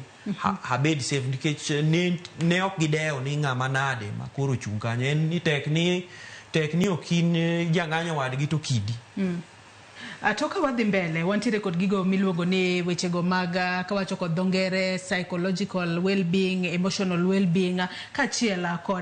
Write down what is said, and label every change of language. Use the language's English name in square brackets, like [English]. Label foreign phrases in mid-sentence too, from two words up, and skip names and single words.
[Luo (Kenya and Tanzania)] Habed safe nikech ne ok gidewo ni ng'ama nade ma koro chung' kanyo. En ni tek ni okin jang'anyo wadgi to kidi. Toka wadhi mbele wantiere kod gigo miluongo ni wechego mag kawacho kod dho ngere [English] psychological well-being, emotional well-being, [Luo (Kenya and Tanzania)] kachiel kod